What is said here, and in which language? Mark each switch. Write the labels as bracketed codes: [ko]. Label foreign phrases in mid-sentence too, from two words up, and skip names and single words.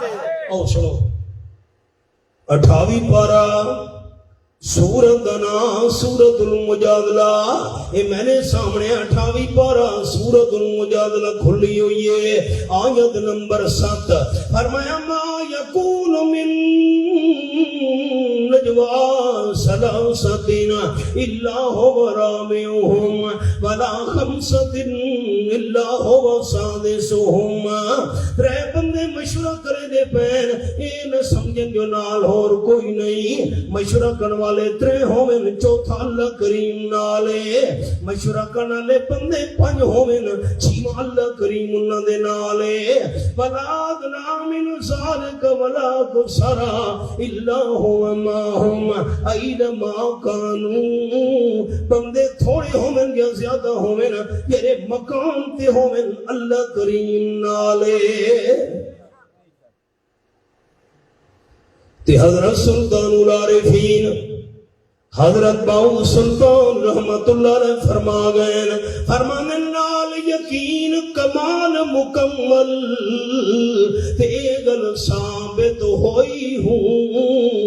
[ur] او سنو 28 پارہ سورت دنا سورت المجادلہ. یہ میں نے سامنے 28 پارہ سورت المجادلہ کھلی ہوئی ہے آیت نمبر 7. [ar] فرمایا ما یکون من نجوا ثلاثۃ الا هو رابعهم ولا خمسۃ الا هو سادسهم. [pa] ترے بندے مشورہ کرے دے پین اے نہ سمجھن جو نال اور کوئی نہیں. مشورہ کرن والے ترے ہوویں چوتھا اللہ کریم نالے. مشورہ کرن والے بندے 5 ہوویں چھواں اللہ کریم انہاں دے نالے. [ar] ولا ادنى من ذلك ولا اكثر الا هو معهم اينما كانوا. [pa] بندے تھوڑے ہوویں یا زیادہ ہوویں میرے مقام تے ہوویں اللہ کریم نالے. تے حضرت سلطان العارفین حضرت باؤ سلطان [ar] رحمت اللہ علیہ [pa] فرما گئے فرمانے نال یقین کمال مکمل تے گل ثابت ہوئی ہوں.